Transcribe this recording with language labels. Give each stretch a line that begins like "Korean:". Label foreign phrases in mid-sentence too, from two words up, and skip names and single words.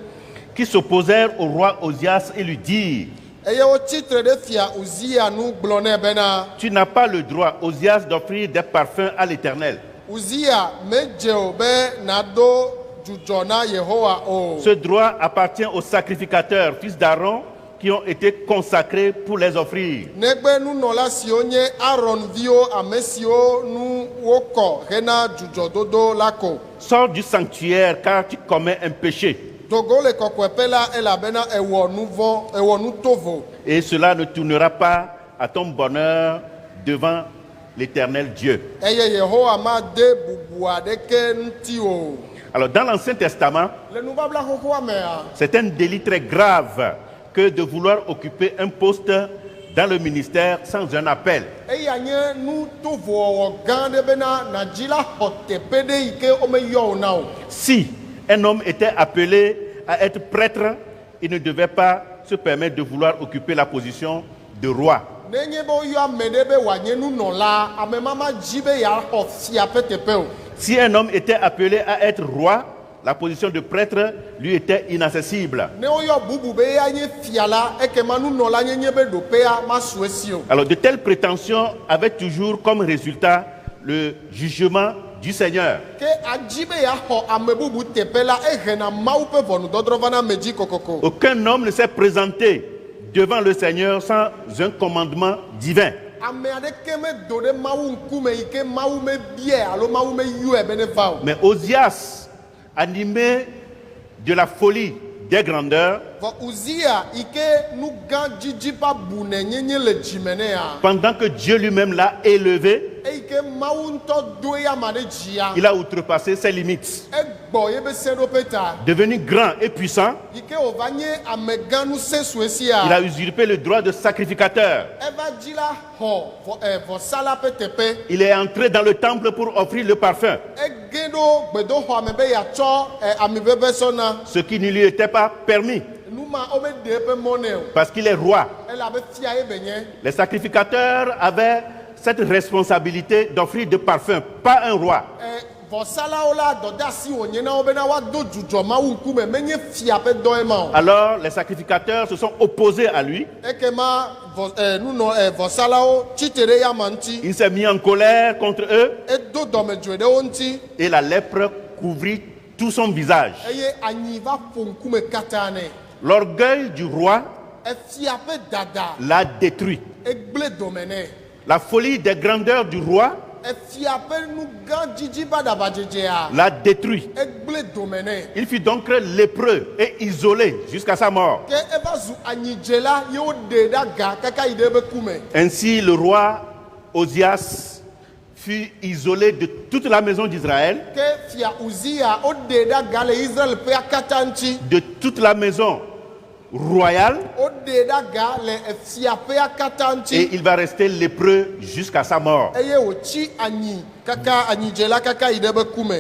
French: Qui s'opposèrent au roi Osias et lui dirent:
Ewe: eye wotsi tre ɖe fia Uzia nu gblɔ nɛ bena
French: Tu n'as pas le droit, Osias, d'offrir des parfums à l'Éternel.
Ewe: Uzia medze o be nado dzudzɔ na Yehowa o.
French: Ce droit appartient aux sacrificateurs, fils d'Aaron, qui ont été consacrés pour les offrir.
Ewe: Negbe nunɔla siwo nye Aaron viwo ame siwo nu wokɔ hena dzudzɔdodo la ko.
French: Sors du sanctuaire car tu commets un péché.
Ewe: Dogo le kɔkɔeƒe la elabena ewɔ nu vɔ̃, ewɔ nu tovo.
French: Et cela ne tournera pas à ton bonheur devant l'Éternel Dieu.
Ewe: Eye Yehowa made bubu aɖeke ŋuti o.
French: Alors dans l'Ancien Testament,
Ewe: Le nubabla xoxoa mea,
French: c'est un délit très grave que de vouloir occuper un poste dans le ministère sans un appel.
Ewe: eya nye nu tovowɔwɔ gã aɖe bena nadzi la xɔ teƒe ɖe yi ke womeyɔ wo na o.
French: Si un homme était appelé à être prêtre, il ne devait pas se permettre de vouloir occuper la position de roi.
Ewe: Nenye be woyɔ ame ɖe be wòanye nunɔla, ame ma madzi be yeaxɔ fia ƒe teƒe o.
French: Si un homme était appelé à être roi, la position de prêtre lui était inaccessible.
Ewe: Ne woyɔ bubu be eya nye fia la, ekema nunɔla nyenye be ɖoƒea masu esi o.
French: Alors de telles prétentions avaient toujours comme résultat le jugement du Seigneur.
Ewe: Ke adzi be yeaxɔ ame bubu teƒe la, ehena Mawu ƒe ʋɔnudɔdrɔ̃ vana ame dzi kokoko.
French: Aucun homme ne s'est présenté devant le Seigneur sans un commandement divin.
Ewe: Ame aɖeke medo ɖe Mawu ŋkume yi ke Mawu mebiae alo Mawu meyɔe be neva o.
French: Mais Osias, animé de la folie des grandeurs,
Ewe: Vɔ Uzia yi ke nu gã dzidzi ƒe abune nyenye le dzime nɛ ya.
French: pendant que Dieu lui-même l'a élevé,
Ewe: Eyi ke Mawu ŋutɔ do eya ma ɖe dzia.
French: il a outrepassé ses limites.
Ewe: Egbɔ yebe seɖoƒe ta.
French: Devenu grand et puissant,
Ewe: Yi ke wòva nye amegã ŋusẽ sue
French: il
Ewe: sia.
French: a usurpé le droit de sacrificateur.
Ewe: Eva dzi la xɔ vɔsala ƒe teƒe.
French: Il est entré dans le temple pour offrir le parfum,
Ewe: Ege ɖo gbedoxɔ me be yeatsɔ amiʋeʋẽ sɔna.
French: ce qui ne lui était pas permis
Ewe: Nu ma wo meɖe eƒe mɔ nɛ o.
French: parce qu'il est roi.
Ewe: Elabe fia ye be nye.
French: Les sacrificateurs avaient cette responsabilité d'offrir des parfums, pas un roi.
Ewe: Vɔsalawo la dɔdeasi wònye na wo bena woado dzudzɔ Mawu ŋkume, menye fia ƒe dɔ ye ma o.
French: Alors les sacrificateurs se sont opposés à lui.
Ewe: Ekema vɔsalawo tsitre ɖe yama ŋuti.
French: Il s'est mis en colère contre eux
Ewe: Edo dɔmedzoe ɖe wo ŋuti
French: et la lèpre couvrit tout son visage.
Ewe: eye anyi va ƒo ŋkume katã nɛ.
French: L'orgueil du roi
Ewe: Efia ƒe dada
French: l'a détruit.
Ewe: egble dome nɛ.
French: La folie des grandeurs du roi
Ewe: Efia ƒe nu gã dzidzi ƒe aɖabadzedzea
French: l'a détruit.
Ewe: egble dome nɛ.
French: Il fut donc lépreux et isolé jusqu'à sa mort.
Ewe: Ke eva zu anyidzela ye woɖe ɖe aga kaka yi ɖe eƒe kume.
French: Ainsi, le roi Osias fut isolé de toute la maison d'Israël,
Ewe: Ke fia Uzia woɖe ɖe aga le Israel ƒea katã ŋuti.
French: de toute la maison royale,
Ewe: Woɖe ɖe aga le efia ƒea katã
French: et
Ewe: ŋuti.
French: il va rester lépreux jusqu'à sa mort.
Ewe: Eye wòtsi anyi kaka anyidzela kaka yi ɖe eƒe kume.